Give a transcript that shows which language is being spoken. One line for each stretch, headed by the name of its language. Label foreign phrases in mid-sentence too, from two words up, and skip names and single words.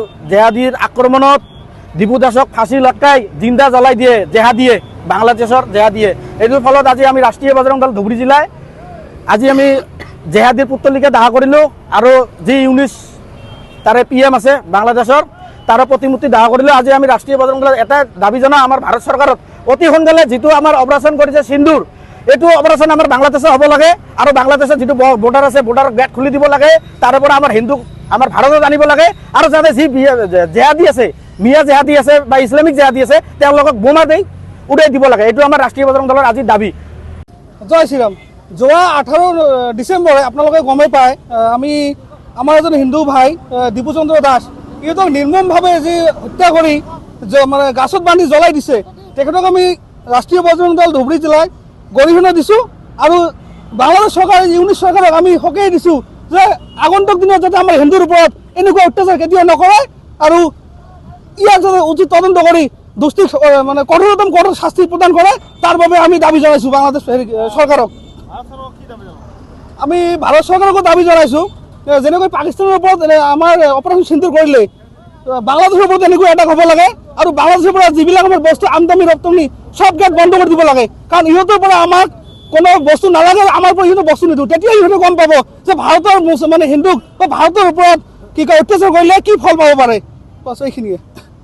Assamese: জেহাদীৰ আক্ৰমণত দীপু দাসক ফাঁসি লটকাই জিন্দা জ্বলাই দিয়ে জেহাদীয়ে, বাংলাদেশৰ জেহাদীয়ে। এইটোৰ ফলত আজি আমি ৰাষ্ট্ৰীয় বজৰং দল ধুবুৰী জিলায় আজি আমি জেহাদীৰ পুতলিকে দাহ কৰিলোঁ আৰু যি ইউনিছ তাৰে PM আছে বাংলাদেশৰ তার প্রতিমূর্তি দাহ করিলে আজি আমি রাষ্ট্রীয় বজরং দলের এটা দাবি জানা আমার ভারত সরকারত অতি সোনকালে যেটো আমার অপারেশন করেছে সিন্দুর এইটো অপারেশন আমার বাংলাদেশে হব লাগে আর বাংলাদেশে যেটো বর্ডার আছে বর্ডার গেট খুলি দিব লাগে, তারপরে আমার হিন্দু আমার ভারতত আনিব লাগে আর যাতে যি জেহাদী আছে মিয়া জেহাদী আছে বা ইসলামিক জেহাদী আছে তেওঁলোকক বোমা দেই উড়াই দিব লাগে। এইটো আমার রাষ্ট্রীয় বজরং দলের আজি দাবি। জয় শ্রীরাম। যোৱা 18 ডিসেম্বরে আপনাদের গমে পায় আমি আমার এজন হিন্দু ভাই দীপু চন্দ্র দাস ইহঁতক নিৰ্মমভাৱে যি হত্যা কৰি মানে গাছত বান্ধি জ্বলাই দিছে, তেখেতক আমি ৰাষ্ট্ৰীয় বজৰং দল ধুবুৰী জিলায় গৰিহণা দিছোঁ আৰু বাংলাদেশ চৰকাৰ ইউনিছ চৰকাৰক আমি সকীয়াই দিছোঁ যে আগন্তুক দিনত যাতে আমাৰ হিন্দুৰ ওপৰত এনেকুৱা অত্যাচাৰ কেতিয়াও নকৰে আৰু ইয়াৰ যাতে উচিত তদন্ত কৰি দোষীক মানে কঠোৰতম কঠোৰ শাস্তি প্ৰদান কৰে, তাৰ বাবে আমি দাবী জনাইছোঁ বাংলাদেশ চৰকাৰক। আমি ভাৰত চৰকাৰকো দাবী জনাইছোঁ যেনেকৈ
Bangla: পাকিস্তানের উপর আমার অপারেশন সিন্দুর করলে বাংলাদেশের উপর
Assamese: এনেকুৱা এটাক হব লাগে আর বাংলাদেশের পৰা যিবিলাক আমার বস্তু আমদানি রপ্তানি
Bangla: সব গেট বন্ধ করে
Assamese: দিব লাগে, কারণ ইহঁতৰ পৰা আমাক কোনো বস্তু নালাগে, আমার পৰা ইহঁতে বস্তু নিদিওঁ। তেতিয়া ইহঁতে গম পাব যে ভারতের মানে হিন্দুক বা ভারতের ওপৰত কি কয়
Bangla: অত্যাচার করলে
Assamese: কি ফল পাব পাৰে। বাস এইখিনিয়ে।